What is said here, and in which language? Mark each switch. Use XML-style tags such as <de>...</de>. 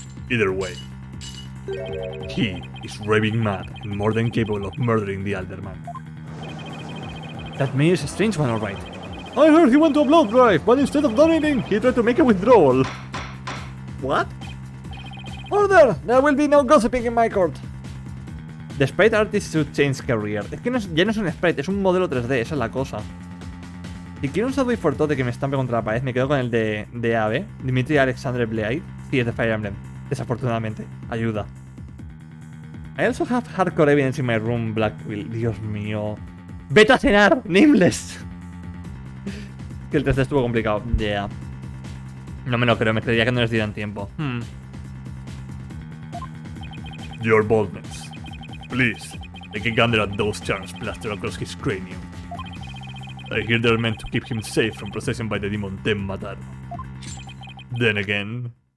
<en>Either way, he is raving mad and more than capable of murdering the Alderman. That mayor is a strange one, alright. I heard he went to a blood drive, but instead of donating, he tried to make a withdrawal. What? Order! There will be no gossiping in my court. The sprite artist should change career.</en> <es>Es que ya no es un sprite, es un modelo 3D, esa es la cosa. Si quiero un Subway Fortote que me estampe contra la pared, me quedo con el de AB, Dimitri Alexandre Bleaid. Sí, es de Fire Emblem. Desafortunadamente. Ayuda.</es> <en>I also have hardcore evidence in my room, Black Quill.</en> <es>Dios mío. ¡Vete a cenar! ¡Nameless! Que el 3D estuvo complicado. Yeah. No me lo creo, me creería que no les dieran tiempo.</es> <en>Your boldness. Please, take a gander at those charms plastered across his cranium. I hear they're meant to keep him safe from possession by the demon Temmataro. Then again...</en>